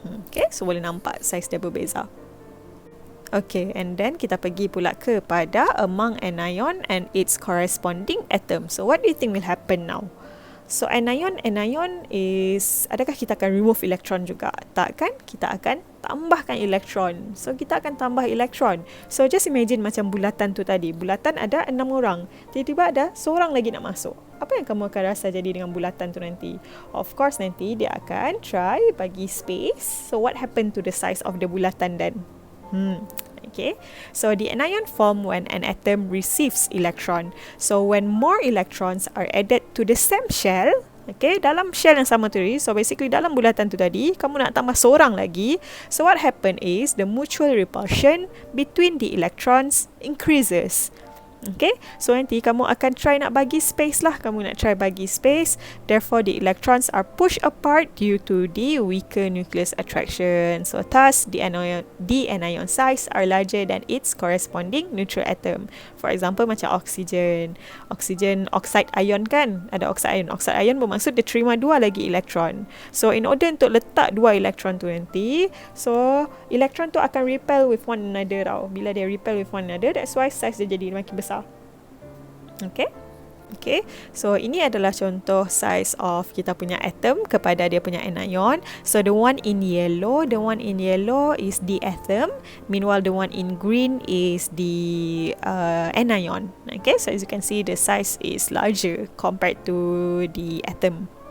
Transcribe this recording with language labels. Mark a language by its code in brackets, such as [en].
[ms] Okay, so boleh nampak saiz dia berbeza. [en] Okay, and then [ms] kita pergi pula kepada [en] among anion and its corresponding atom. So what do you think will happen now? So anion is, [ms] adakah kita akan remove elektron juga? Tak kan? Kita akan tambahkan elektron. So kita akan tambah elektron. So just imagine macam bulatan tu tadi. Bulatan ada 6 orang. Tiba-tiba ada seorang lagi nak masuk. Apa yang kamu akan rasa jadi dengan bulatan tu nanti? [en] Of course [ms] nanti dia akan try bagi space. [en] So what happened to the size of the bulatan then? Okay, so the anion form when an atom receives electron. So when more electrons are added to the same shell, okay, [ms] dalam shell yang sama tadi, [en] so basically [ms] dalam bulatan tu tadi, kamu nak tambah seorang lagi. [en] So what happen is the mutual repulsion between the electrons increases. [ms] Okay, so nanti kamu akan try nak bagi space lah. Kamu nak try bagi space. [en] Therefore, the electrons are pushed apart due to the weaker nucleus attraction. So thus, the anion size are larger than its corresponding neutral atom. For example, [ms] macam oksigen. Oksigen, oxide ion kan? Ada oxide ion. Oxide ion bermaksud dia terima 2 lagi elektron. [en] So in order [ms] untuk letak 2 elektron tu nanti, so elektron tu akan [en] repel with one another [ms] tau. Bila dia [en] repel with one another, that's why [ms] size dia jadi makin besar. Okay, so ini adalah contoh size of kita punya atom kepada dia punya anion. [en] So the one in yellow is the atom, meanwhile the one in green is the anion. Okay, so as you can see the size is larger compared to the atom.